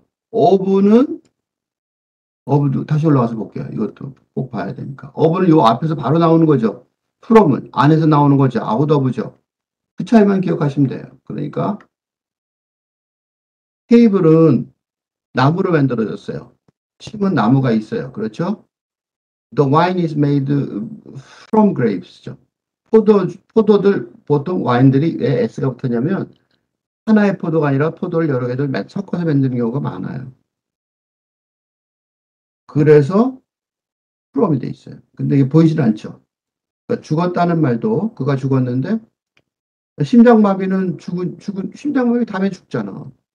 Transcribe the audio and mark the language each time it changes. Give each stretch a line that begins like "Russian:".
Korean: of는 of도 다시 올라가서 볼게요. 이것도 꼭 봐야 되니까. of는 요 앞에서 바로 나오는 거죠. from은 안에서 나오는 거죠.
English: out of죠.
Korean: 그 차이만 기억하시면 돼요. 그러니까 테이블은 나무로 만들어졌어요. 침은 나무가 있어요. 그렇죠?
English: The wine is made from grapes죠.
Korean: 포도들 보통 와인들이 왜 S가 붙었냐면 하나의 포도가 아니라 포도를 여러 개를 섞어서 만드는 경우가 많아요. 그래서 프롬이 돼 있어요. 근데 이게 보이진 않죠. 그러니까 죽었다는 말도 그가 죽었는데 심장마비는 심장마비 다음에 죽잖아.